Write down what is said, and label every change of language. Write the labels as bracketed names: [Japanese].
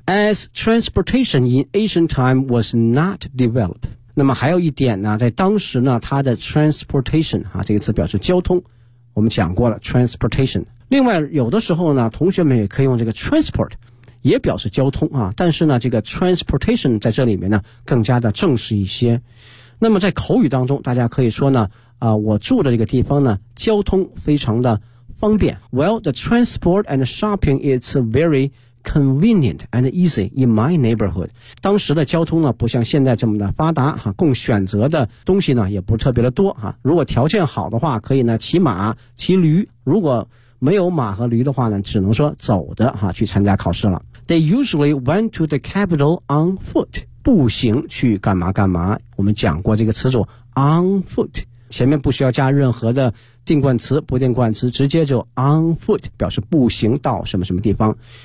[English] As transportation in ancient time was not developed， [Chinese] 那么还有一点呢，在当时呢它的 transportation 啊，这个词表示交通，我们讲过了 transportation。另外有的时候呢同学们也可以用这个 transport 也表示交通啊，但是呢这个 transportation 在这里面呢更加的正式一些。那么在口语当中大家可以说呢啊，我住的这个地方呢交通非常的方便。 [English] Well, the transport and shopping is very convenient and easy in my neighborhood。 [Chinese] 当时的交通呢不像现在这么的发达哈，供选择的东西呢也不是特别的多哈，如果条件好的话可以呢骑马骑驴，如果没有马和驴的话呢只能说走的哈去参加考试了。 [English] They usually went to the capital on foot， [Chinese] 步行去干嘛干嘛，我们讲过这个词组 on foot，前面不需要加任何的定冠词不定冠词，直接就 on foot 表示步行到什么什么地方。